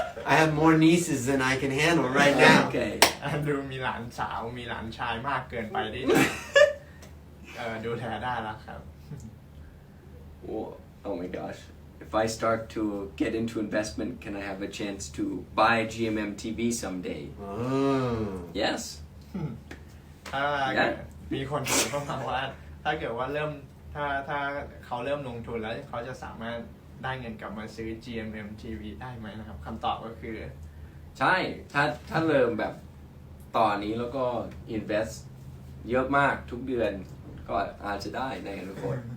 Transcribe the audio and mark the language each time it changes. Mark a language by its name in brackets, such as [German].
[English] I have more nieces than I can handle right now. Okay. [Thai] แอนดรูมีหลานสาวมีหลานชายมากเกินไปที่ดูแลได้แล้วครับ [English] Oh my gosh. if I start to get into investment, can I have a chance to buy GMM TV someday? Oh. Yes. [Thai] ถ้าเกิดมีคนถามเข้ามาว่า ถ้าเกิดว่าถ้าเขาเริ่มลงทุนแล้วเขาจะสามารถได้เงินกลับมาซื้อ GMM TV ได้ไหมนะครับคำตอบก็คือ ใช่ ถ้าเริ่มแบบตอนนี้แล้วก็ invest เยอะมากทุกเดือนก็อาจจะได้ในอนาคต